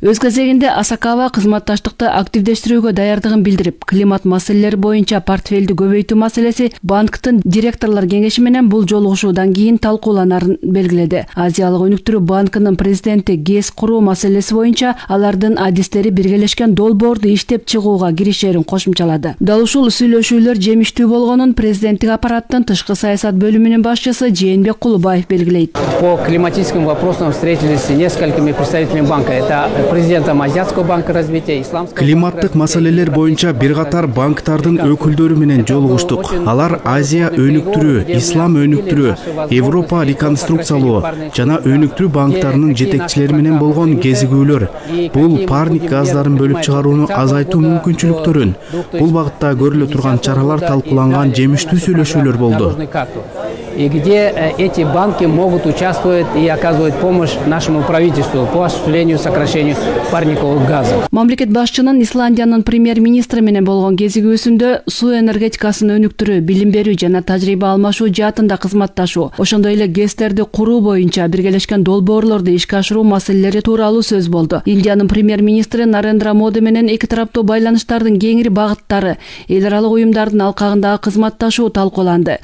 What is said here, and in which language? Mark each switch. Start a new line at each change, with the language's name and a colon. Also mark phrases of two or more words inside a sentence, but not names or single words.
Kyrgyz: Өз кезегинде Асакава кызматташтыкты активдештирүүгө даярдыгын билдирип, климат маселелери боюнча портфелди көбөйтүү маселеси банктын директорлор кеңеши менен бул жолугушуудан кийин талкууланарын белгиледи. Азиялык өнүктүрүү банкынын президенти ГЭС куруу маселеси боюнча алардын адистери биргелешкен долбоорду иштеп чыгууга киришерин кошумчалады. Дал ушул сүйлөшүүлөр жемиштүү болгонун президенттик аппараттын тышкы саясат бөлүмүнүн башчысы Жээнбек Кулубаев белгилейт.
Russian: По климатическим вопросам встретились с несколькими представителями банка. Это президентом Азиатского банка развития, Исламского.
Kyrgyz: Климаттык маселелер боюнча бир катар банктардын өкүлдөрү менен жолугуштук. Алар Азия өнүктүрүү, Ислам өнүктүрүү, Европа реконструкциялоо жана өнүктүрүү банктарынын жетекчилери менен болгон кезигүүлөр. Бул парник газдарын бөлүп чыгарууну азайтуу мүмкүнчүлүктөрүн, бул багытта көрүлө турган чаралар талкууланган жемиштүү сүйлөшүүлөр болду.
Russian: И где эти банки могут участвовать и оказывать помощь нашему правительству по осуществлению сокращению парниковых газов.
Kyrgyz: Мамлекет башчынын Исландиянын премьер-министри менен болгон кезигүүсүндө суу энергетикасын өнүктүрүү, билим берүү жана тажрыйба алмашуу жаатында кызматташуу, ошондой эле ГЭСтерди куруу боюнча биргелешкен долбоорлорду ишке ашыруу маселелери тууралуу сөз болду. Индиянын премьер-министри Нарендра Моди менен эки тараптуу байланыштардын кеңири багыттары, эл аралык уюмдардын алкагындагы кызматташуу талкууланды.